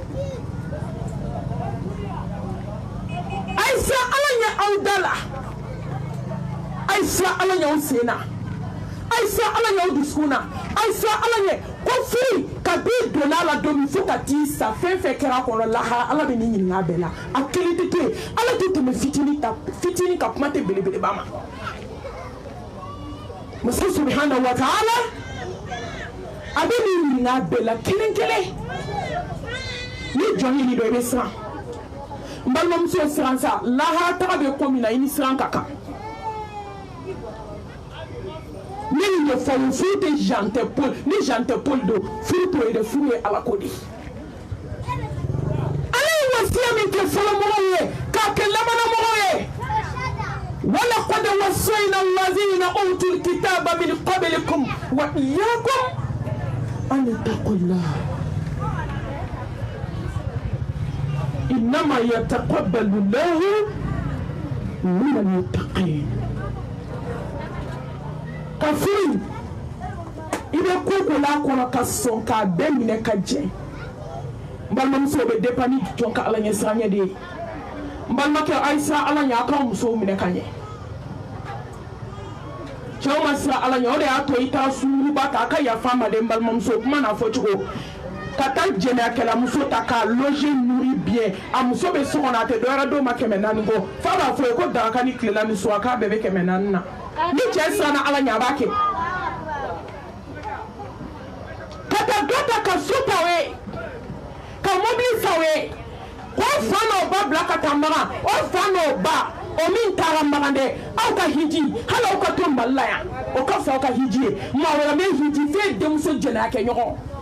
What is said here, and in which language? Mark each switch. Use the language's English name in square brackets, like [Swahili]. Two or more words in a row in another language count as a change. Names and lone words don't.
[Bambara] a ye siran ala ɲɛ aw da la a ye siran ala ɲɛ aw sen na a ye siran ala ɲɛ aw dusukun na a ye siran ala ɲɛ ko furu ka b'i donna a la don min fo ka t'i sa fɛn fɛn kɛra a kɔnɔ lahara ala bɛ n'i ɲininka a bɛɛ la a kelen tɛ to yen ala tɛ tɛmɛ fitinin ka kuma tɛ belebeleba ma masa [Arabic] سبحانه وتعالى [Bambara] a bɛ n'i ɲininka a bɛɛ la kelen kelen ni jɔn ye nin dɔ i bɛ siran n balimamuso siran sa lahara taga bɛ ko min na i ni siran ka kan ni nin ye fɔlɔ furu tɛ Jean tɛ Paul ni Jean tɛ Paul don furu t'o ye dɛ furu ye ala ko de ala ye wasiya min kɛ fɔlɔmɔgɔw ye k'a kɛ labanamɔgɔw ye [Arabic] ولقد وصينا الذين أوتوا الكتاب من قبلكم وإياكم أن اتقوا الله إنما يتقبل الله من المتقين [Bambara] ka furu i bɛ ko ko la kɔnɔ ka sɔn k'a bɛɛ minɛ ka jɛ n balimamuso bɛ dépend ni jɔn ka ala ɲɛ siranya de ye n balimakɛ a ye siran ala ɲɛ a k'aw musow minɛ ka ɲɛ cɛw ma siran ala ɲɛ o de y'a to i taara sunguruba ta a ka yafa a ma dɛ n balimamuso kuma n'a fɔ cogo ka taa jɛnɛyakɛlamuso ta k'a [French] loger nourrir bien [Bambara] a muso bɛ so kɔnɔ a tɛ dɔwɛrɛ d'o ma 400 kɔ f'a b'a fɔ ye ko daraka ni tilela ni so a k'a bɛɛ bɛ 400 na ni cɛ siranna ala ɲɛ a b'a kɛ ka taa dɔ ta ka so ta o ye ka mobili sa o ye k'o fa n'o ba bila ka taa Magan o fa n'o ba o min taara Magan dɛ aw ka hiji hali aw ka to Mali la yan o ka fɔ aw ka hiji ye maa wɛrɛ bɛ hiji f'e denmuso jɛnɛya kɛ ɲɔgɔn